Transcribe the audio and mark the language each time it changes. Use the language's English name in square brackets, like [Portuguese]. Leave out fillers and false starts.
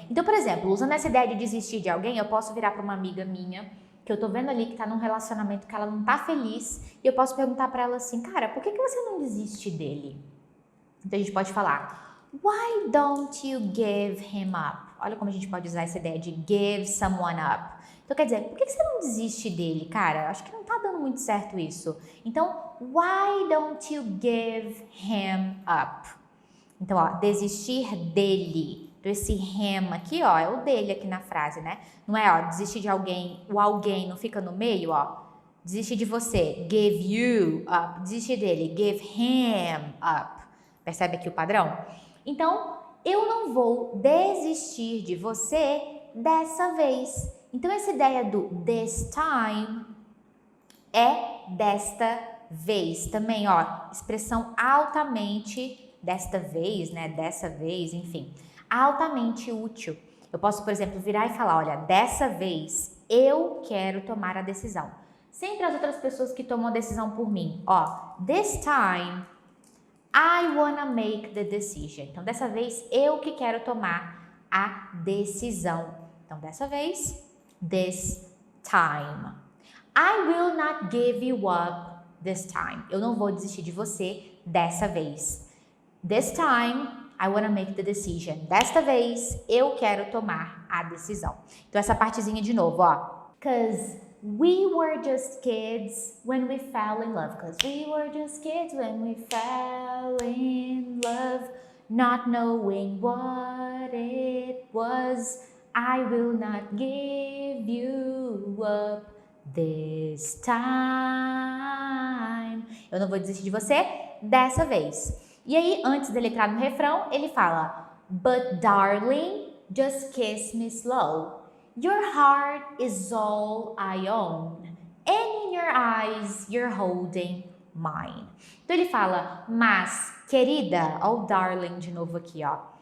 [Portuguese] Então, por exemplo, usando essa ideia de desistir de alguém, eu posso virar para uma amiga minha, que eu tô vendo ali que tá num relacionamento que ela não tá feliz, e eu posso perguntar para ela assim, cara, por que você não desiste dele? Então a gente pode falar, [English] why don't you give him up? [Portuguese] Olha como a gente pode usar essa ideia de [English] give someone up. [Portuguese] Então quer dizer, por que você não desiste dele, cara? Acho que não tá dando muito certo isso. [English] Então, why don't you give him up? [Portuguese] Então, ó, desistir dele. Então, esse him aqui, ó, é o dele aqui na frase, né? Não é, ó, desistir de alguém, o alguém não fica no meio, ó. Desistir de você, [English] give you up. [Portuguese] Desistir dele, [English] give him up. [Portuguese] Percebe aqui o padrão? Então, eu não vou desistir de você dessa vez. Então, essa ideia do this time é desta vez. Também, ó, expressão altamente desta vez, né? Dessa vez, enfim. Altamente útil. Eu posso, por exemplo, virar e falar, olha, dessa vez eu quero tomar a decisão. Sempre as outras pessoas que tomam a decisão por mim. Ó, [English] this time I wanna make the decision. [Portuguese] Então, dessa vez eu que quero tomar a decisão. Então, dessa vez, this time. [English] I will not give you up this time. [Portuguese] Eu não vou desistir de você dessa vez. [English] This time, I want to make the decision. [Portuguese] Desta vez, eu quero tomar a decisão. Então, essa partezinha de novo, ó. [English] Cause we were just kids when we fell in love. Cause we were just kids when we fell in love. Not knowing what it was. I will not give you up this time. [Portuguese] Eu não vou desistir de você dessa vez. E aí, antes dele entrar no refrão, ele fala, [English] but darling, just kiss me slow. Your heart is all I own. And in your eyes, you're holding mine. [Portuguese] Então ele fala, mas, querida, ó o darling de novo aqui, ó.